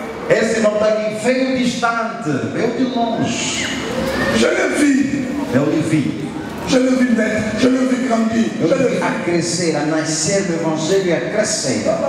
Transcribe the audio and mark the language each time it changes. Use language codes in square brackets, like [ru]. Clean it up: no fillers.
[pt] Esse não está aqui, veio distante, veio de longe. Eu lhe vi. [fr] Je l'ai vu naître, je l'ai vu grandir. [pt] Eu lhe vi a crescer, a nascer do evangelho e a crescer.